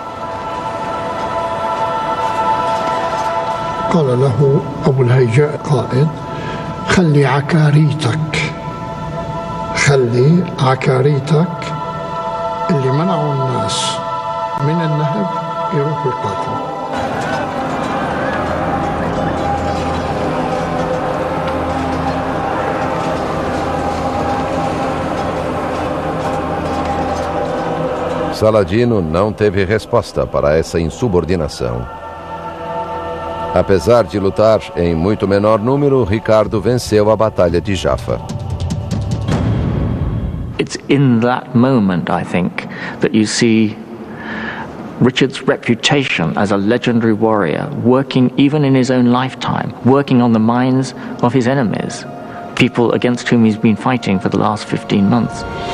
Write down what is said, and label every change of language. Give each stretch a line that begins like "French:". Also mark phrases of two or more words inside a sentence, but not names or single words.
Arabic: قال له أبو الهيجاء قائد خلي عكاريتك اللي منعوا الناس من النهب يروحوا يقاتلوا.
Portuguese: Saladino não teve resposta para essa insubordinação. Apesar de lutar em muito menor número, Ricardo venceu a Batalha de Jaffa.
English: It's in that moment, I think, that you see Richard's reputation as a legendary warrior working even in his own lifetime, working on the minds of his enemies, people against whom he's been fighting for the last 15 months.